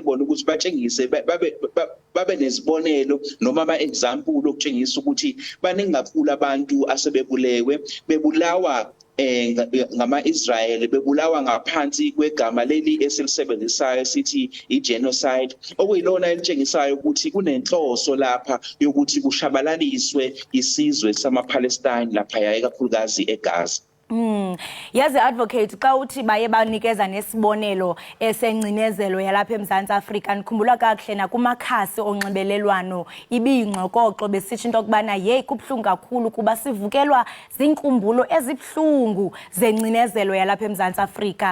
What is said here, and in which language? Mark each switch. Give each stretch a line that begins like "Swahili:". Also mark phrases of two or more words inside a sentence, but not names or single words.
Zulu: bona ukuthi batshengise babe nezibonelo noma ama-example okutshengisa ukuthi baningi kakhulu abantu asebebulewe bebulawa ngama-Israyeli bebulawa ngaphansi kwegama leli esilisebenzisayo sithi i-genocide okuyilona elitshengisayo ukuthi kunenhloso lapha yokuthi kushabalaliswe isizwe sama-Palestine laphaya ekakhulukazi eGaza.
Xhosa: Yazi advocate xa uthi baye banikeza nesibonelo esengcinezelo yalapha eMzantsi Afrika nikhumbula kakuhle nakumakhasi onxibelelwano ibiyingxokoxo besithi into okubana hey kubhlungu kakhulu kuba sivukelwa zinkumbulo ezibhlungu zengcinezelo yalapha eMzantsi Afrika.